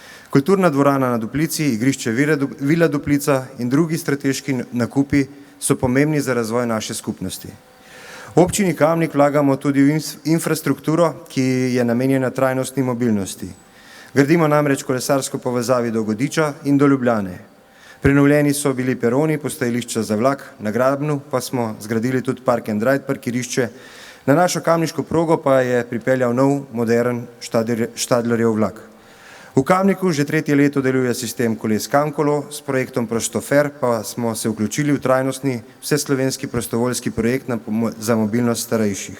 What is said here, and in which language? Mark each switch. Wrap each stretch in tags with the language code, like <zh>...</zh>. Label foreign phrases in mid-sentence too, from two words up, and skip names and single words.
<sl>Kulturna dvorana na Duplici, igrišče Vila Duplica in drugi strateški nakupi so pomembni za razvoj naše skupnosti. V občini Kamnik vlagamo tudi v infrastrukturo, ki je namenjena trajnostni mobilnosti. Gradimo namreč kolesarsko povezavi do Godiča in do Ljubljane. Prenovljeni so bili peroni, postajališča za vlak, na Grabnu pa smo zgradili tudi</sl> <en>park and ride</en> <sl>parkirišče, na našo kamniško progo pa je pripeljal nov, modern Štadlerjev vlak. V Kamniku že 3. leto deluje sistem koles Kamkolo, s projektom Prostofer pa smo se vključili v trajnostni vseslovenski prostovoljski projekt za mobilnost starejših.</sl>